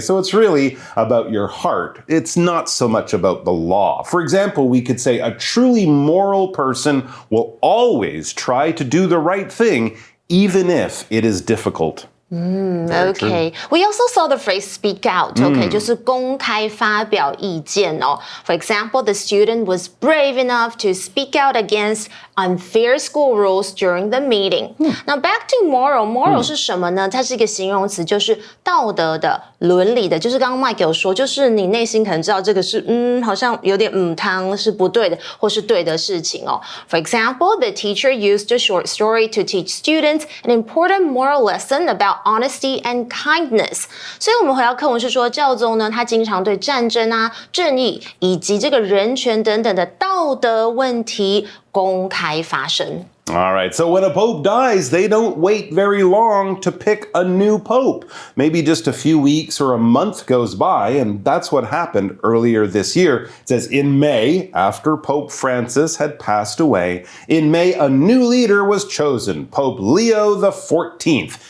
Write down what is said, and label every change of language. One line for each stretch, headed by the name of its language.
English: So it's really about your heart. It's not so much about the law. For example, we could say a truly moral person will always try to do the right thing, even if it is difficult. Okay. We also saw the phrase speak out.
Chinese: Okay, 就是公开发表意见哦。
English: For example, the student was brave enough to speak out against unfair school rules during the meeting. Now back to moral.
Chinese: Moral 是什么呢？它是一个形容词，就是道德的、伦理的。就是刚刚 Mike 有说，就是你内心可能知道这个是好像有点汤是不对的，或是对的事情哦。 For example, the teacher used a short story to teach students an important moral lesson about honesty and kindness. 所以我们回到课文是说，教宗呢，他经常对战争正义以及这个人权等等的道德问题公开发声。
English: All right, so when a pope dies, they don't wait very long to pick a new pope. Maybe just a few weeks or a month goes by, and that's what happened earlier this year. It says in May, after Pope Francis had passed away, in May a new leader was chosen, Pope Leo XIV.